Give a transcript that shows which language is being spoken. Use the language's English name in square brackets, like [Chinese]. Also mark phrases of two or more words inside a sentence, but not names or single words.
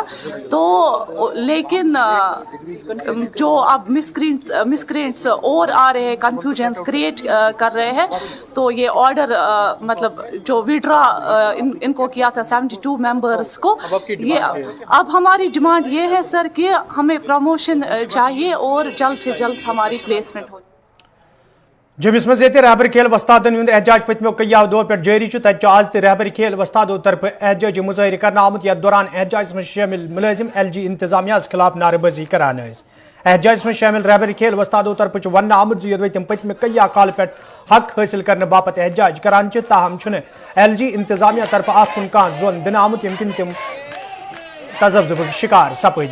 [Hindi] तो लेकिन जो अब मिसक्रिएंट्स और आ रहे हैं, [English] confusions create [Hindi] कर रहे हैं, तो ये ऑर्डर मतलब जो विड्रा इनको किया था 72 मेंबर्स को, ये अब हमारी डिमांड ये है सर कि हमें प्रमोशन चाहिए और जल्द से जल्द हमारी प्लेसमेंट हो। [Kashmiri] जमिस मज रहबर खेल वस्तादन हुंद एहजाज पत्मो कय्याव दो पे जारी तक आज तह रहबर खेल वस्तादों तरफ एहजाज मुजाहिर करना आमुत यथ दौरान एहजाज में शामिल मुलाजिम LG इंतजामिया खिलाफ नारेबाजी करान। एहजाज में शामिल रहबर खेल वस्तादों तरफ वन आमुत यदि तम पत्म कय्या काल पे हक हासिल करने बापत एहजाज करान, ताहम LG इंतजामिया तरफ अत कुन कह जोन दिन आमुत यमकिन तम तजब्जुब शिकार सपद।